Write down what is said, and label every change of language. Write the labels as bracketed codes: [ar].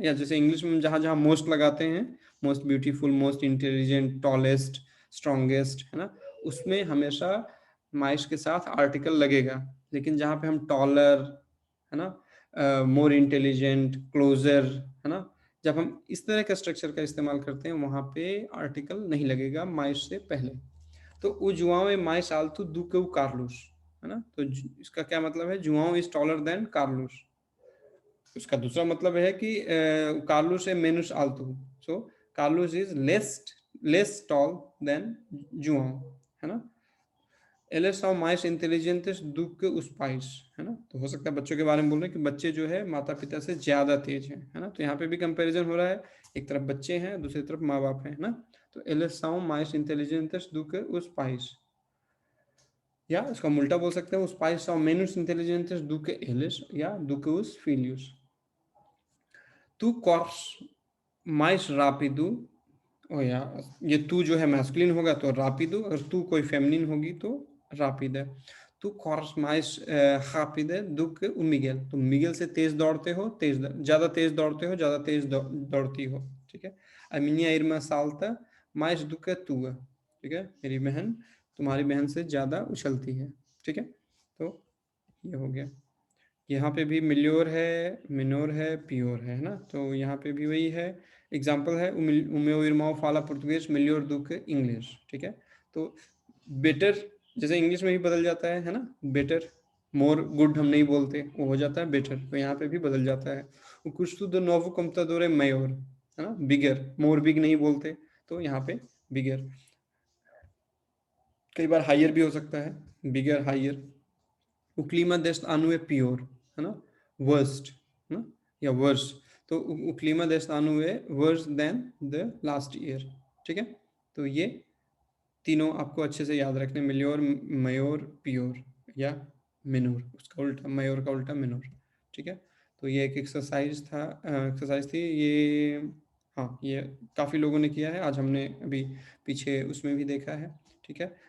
[hi] या जैसे इंग्लिश में जहाँ मोस्ट लगाते हैं, most beautiful, most intelligent, tallest, strongest, है ना? उसमें हमेशा माइश के साथ आर्टिकल लगेगा। लेकिन जहाँ पे हम टॉलर, है ना, मोर इंटेलिजेंट, क्लोजर, है ना, जब हम इस तरह का स्ट्रक्चर का इस्तेमाल करते हैं, वहाँ पे आर्टिकल नहीं लगेगा माइश से पहले। [pt] तो o João é mais alto do que o Carlos, है ना? [hi] तो इसका क्या मतलब है? [en] João is taller than Carlos। [hi] उसका दूसरा मतलब है कि कार्लोस है [pt] menos alto, [en] so Carlos is less tall than João, [hi] है ना? [pt] Eles são mais inteligentes do que os pais, है ना? [hi] तो हो सकता है बच्चों के बारे में बोल रहे हैं कि बच्चे जो है माता पिता से ज्यादा तेज हैं, है ना? तो यहाँ पे भी कंपैरिजन हो रहा है, एक तरफ बच्चे हैं, दूसरी तरफ माँ बाप हैं, है ना? [pt] तो eles são mais inteligentes do que os pais, [hi] या इसका हम उल्टा बोल सकते हैं, [pt] os pais são menos inteligentes do que eles, या do que os filhos। Tu corres mais rápido, [hi] ओ या ये तू जो है मैस्कुलिन होगा तो rápido, अगर तू कोई फेमिनिन होगी तो rápida। तू [pt] corres mais rápida do que o Miguel, [hi] तुम मिगेल से तेज दौड़ते हो, ज़्यादा तेज दौड़ते हो, ज़्यादा तेज दौड़ती हो। ठीक है? [pt] A minha irmã salta mais do que a tua, ठीक है? [hi] मेरी बहन तुम्हारी बहन से ज़्यादा उछलती है। ठीक है? तो ये हो गया। यहाँ पे भी मिल्योर है, मिनोर है, पियोर है ना? तो यहाँ पे भी वही है। [pt] एग्जाम्पल है, o meu irmão fala português melhor do que इंग्लिश। [hi] ठीक है? तो बेटर जैसे इंग्लिश में भी बदल जाता है ना? बेटर, मोर, गुड हम नहीं बोलते, वो हो जाता है बेटर, तो यहाँ पे भी बदल जाता है। [pt] o custo do novo computador é maior, है ना? [hi] बिगर, मोर बिग नहीं बोलते, तो यहाँ पे बिगर। कई बार हायर भी हो सकता है, बिगर, higher. [pt] o clima deste ano é pior, है ना? [hi] वर्स्ट, है ना, या वर्स। [en] तो [pt] o clima deste ano é [en] worse than the last year। [hi] ठीक है? तो ये तीनों आपको अच्छे से याद रखने, मिल्योर, मयोर, पियोर या मिनोर, उसका उल्टा, मयोर का उल्टा मिनोर। ठीक है? तो ये एक एक्सरसाइज थी ये। हाँ, ये काफ़ी लोगों ने किया है, आज हमने अभी पीछे उसमें भी देखा है। ठीक है?